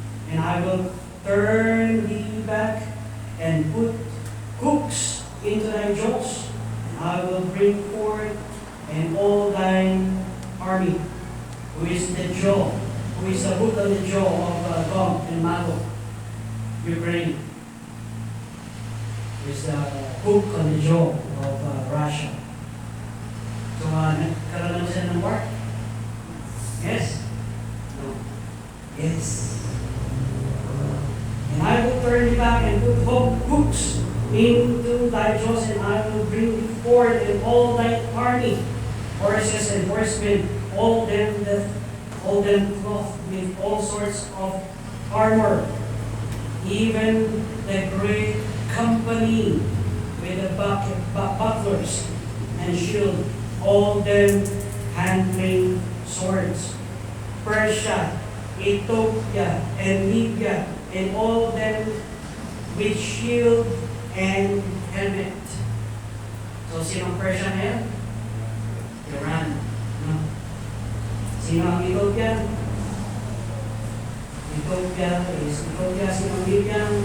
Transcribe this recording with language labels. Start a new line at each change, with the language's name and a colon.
English: and I will turn thee back and put hooks into thy jaws, and I will bring forth and all thine army, who is the jaw, who is the hook on the jaw of Gog and Magog, Ukraine, who is the hook on the jaw of Russia.
Filipino: So, nagkaroon na sila ng war?
English: Yes? No. Yes. And I will turn thee back and put hooks into thy jaws, and I will bring thee forth in all thy army, horses and horsemen, all them clothed with all sorts of armor, even the great company with the bucklers and shield, all them handling swords. Persia, Ethiopia, and Libya, and all them with shield and helmet.
Filipino: So, sino ang Persia ngayon? Iran. No? Sino ang Ethiopian? Ethiopia, sino ang Libyan?